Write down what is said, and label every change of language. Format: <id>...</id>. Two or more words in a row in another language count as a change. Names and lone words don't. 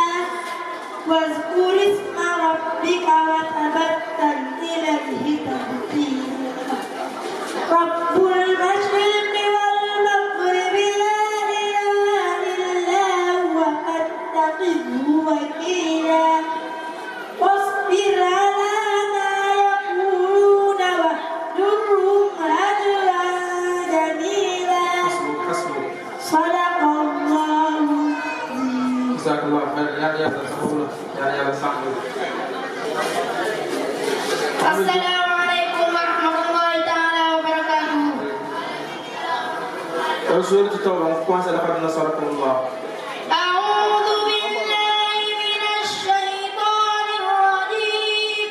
<ar>واذكر اسم ربك وتبتل إليه تبتيلا رب المشرق والمغرب لا إله إلا هو فاتخذه وكيلا واصبر على ما يقولون واهجرهم هجرا جميلا صدق الله العظيم. جزاك الله خيرا</ar> <wo>yàlla taxawu la yàlla sàmm la.</wo> <ar>السلام عليكم ورحمة الله تعالى وبركاته. سورة التوبة commencé لقد نصركم الله. أعوذ بالله من الشيطان الرجيم.</ar>